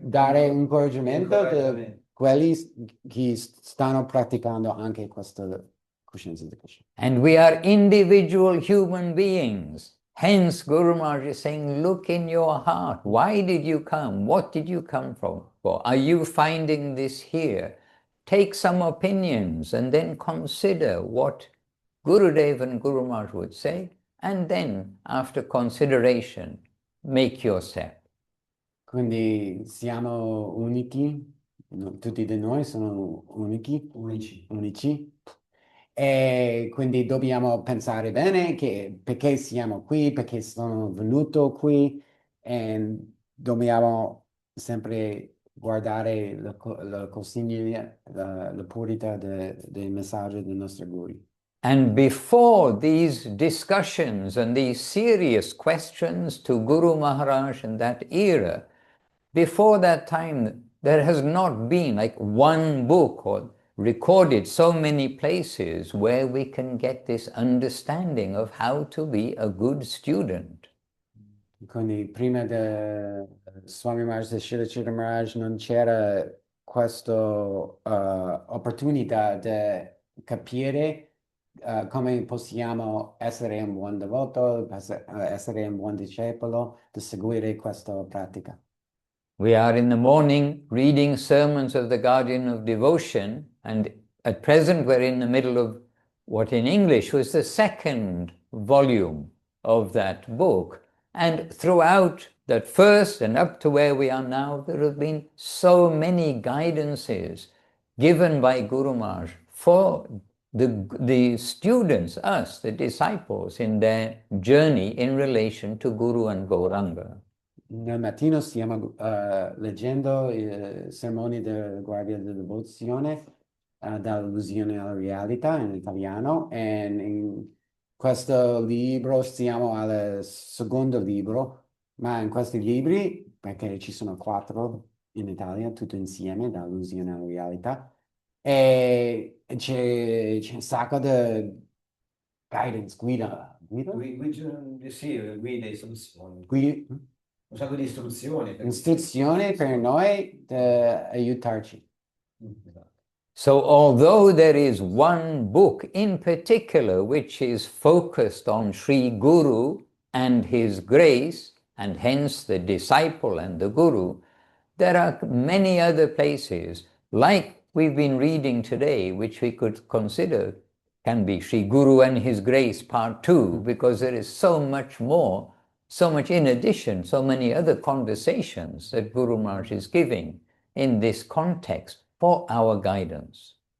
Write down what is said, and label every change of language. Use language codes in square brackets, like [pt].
[it] Dare incoraggiamento a quelli che stanno praticando anche questa coscienza di Krishna. [en] And we are individual human beings. Hence, Guru Maharaj is saying, look in your heart. Why did you come? What did you come for? Are you finding this here? Take some opinions and then consider what Gurudev and Guru Maharaj would say, and then, after consideration, make your step. [it] Quindi siamo unici, tutti di noi sono unici. E quindi dobbiamo pensare bene perché siamo qui, perché sono venuto qui, e dobbiamo sempre guardare la consiglia, la purità dei messaggi dei nostri guru. [en] And before these discussions and these serious questions to Guru Maharaj in that era, before that time, there has not been like one book or recorded so many places where we can get this understanding of how to be a good student. [it] Quindi prima di Swami Maharaj e Srila Chitra Maharaj non c'era questa opportunità di capire come possiamo essere un buon devoto, essere un buon discepolo, di seguire questa pratica. [en] We are in the morning reading sermons of the Guardian of Devotion, and at present we're in the middle of what in English was the second volume of that book. And throughout that first and up to where we are now, there have been so many guidances given by Guru Maharaj for the students, us, the disciples, in their journey in relation to Guru and Gauranga. [it] Nel mattino stiamo leggendo i sermoni della Guardia della Devozione dall'illusione alla realtà in italiano, e in questo libro stiamo al secondo libro, ma in questi libri, perché ci sono 4 in Italia, tutto insieme, dall'illusione alla realtà, e c'è un sacco di guidance, guida? Sì, guide, istruzioni. Un sacco di istruzioni. Istruzioni per noi di aiutarci. [en] So although there is one book in particular which is focused on Sri Guru and his grace, and hence the disciple and the Guru, there are many other places, like we've been reading today, which we could consider can be Sri Guru and his grace part 2, because there is so much more, so much in addition, so many other conversations that Guru Maharaj is giving in this context for our guidance.